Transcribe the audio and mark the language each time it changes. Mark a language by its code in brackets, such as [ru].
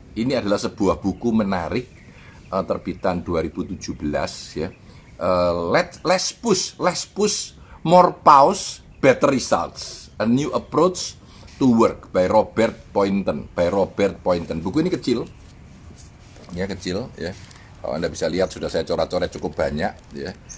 [id] Ini adalah sebuah buku menarik terbitan 2017 ya. [en] Let's push, more pause, better results. A new approach to work by Robert Poynton. [id] Buku ini kecil. Ya, kecil ya. Kalau Anda bisa lihat sudah saya coret-coret cukup banyak ya.